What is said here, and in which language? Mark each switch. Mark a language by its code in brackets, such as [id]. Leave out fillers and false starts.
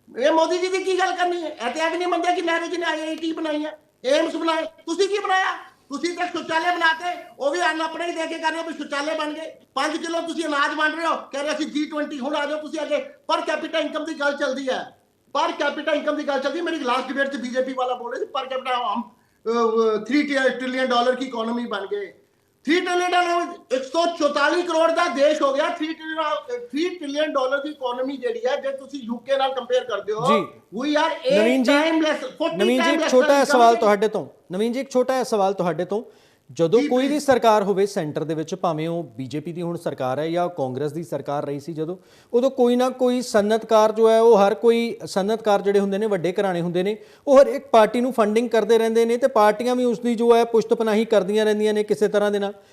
[pa] ਇਹ ਮੋਦੀ ਜੀ ਦੀ ਕੀ ਗੱਲ ਕਰਨੀ ਹੈ? ਇਹ ਤੇ ਨਹੀਂ ਮੰਨਦੇ ਕਿ ਨਹਿਰੂ ਜੀ ਨੇ IIT ਬਣਾਈ ਹੈ, ਏਮਸ ਬਣਾਏ। ਤੁਸੀਂ ਕੀ ਬਣਾਇਆ? ਤੁਸੀਂ ਤਾਂ ਸ਼ੌਚਾਲੇ ਬਣਾਤੇ, ਉਹ ਵੀ ਅੰਨ ਆਪਣੇ ਹੀ ਦੇ ਕੇ ਕਰ ਰਹੇ ਹੋ ਵੀ ਸ਼ੌਚਾਲੇ ਬਣ ਗਏ। 5 ਕਿਲੋ ਤੁਸੀਂ ਅਨਾਜ ਵੰਡ ਰਹੇ ਹੋ, ਕਹਿ ਰਹੇ ਅਸੀਂ G20 ਹੁਣ ਆ ਜਾਓ ਤੁਸੀਂ ਅੱਗੇ। ਪਰ ਕੈਪੀਟਲ ਇਨਕਮ ਦੀ ਗੱਲ ਚੱਲਦੀ ਹੈ, ਪਰ ਕੈਪੀਟਲ ਇਨਕਮ ਦੀ ਗੱਲ ਚੱਲਦੀ ਹੈ। [hi] ਮੇਰੀ लास्ट डिबेट से बीजेपी वाला बोल रहे थे पर कैपिटा हम $3 ट्रिलियन की इकोनॉमी बन गए। $3 ट्रिलियन 144 करोड़ का देश हो गया। [pa] $3 ट्रिलियन की इकोनॉमी ਜਿਹੜੀ ਹੈ, ਜੇ ਤੁਸੀਂ UK ਨਾਲ ਕੰਪੇਅਰ ਕਰਦੇ ਹੋ, [en] we are 8 times less। [pa] ਨਵੀਨ ਜੀ ਇੱਕ ਛੋਟਾ ਜਿਹਾ ਸਵਾਲ ਤੁਹਾਡੇ ਤੋਂ। ਨਵੀਨ ਜੀ ਇੱਕ ਛੋਟਾ ਜਿਹਾ ਸਵਾਲ ਤੁਹਾਡੇ ਤੋਂ। ਜਦੋਂ ਕੋਈ ਵੀ ਸਰਕਾਰ ਹੋਵੇ ਸੈਂਟਰ ਦੇ ਵਿੱਚ, ਭਾਵੇਂ ਉਹ ਬੀਜੇਪੀ ਦੀ ਹੁਣ ਸਰਕਾਰ ਹੈ ਜਾਂ ਕਾਂਗਰਸ ਦੀ ਸਰਕਾਰ ਰਹੀ ਸੀ, ਜਦੋਂ ਉਦੋਂ ਕੋਈ ਨਾ ਕੋਈ ਸਨਅਤਕਾਰ ਜੋ ਹੈ, ਉਹ ਹਰ ਕੋਈ ਸਨਅਤਕਾਰ ਜਿਹੜੇ ਹੁੰਦੇ ਨੇ, ਵੱਡੇ ਘਰਾਣੇ ਹੁੰਦੇ ਨੇ, ਉਹ ਹਰ ਇੱਕ ਪਾਰਟੀ ਨੂੰ ਫੰਡਿੰਗ ਕਰਦੇ ਰਹਿੰਦੇ ਨੇ ਤੇ ਪਾਰਟੀਆਂ ਵੀ ਉਸ ਦੀ ਜੋ ਹੈ ਪੁਸ਼ਤ ਪਨਾਹੀ ਕਰਦੀਆਂ ਰਹਿੰਦੀਆਂ ਨੇ ਕਿਸੇ ਤਰ੍ਹਾਂ ਦੇ ਨਾਲ।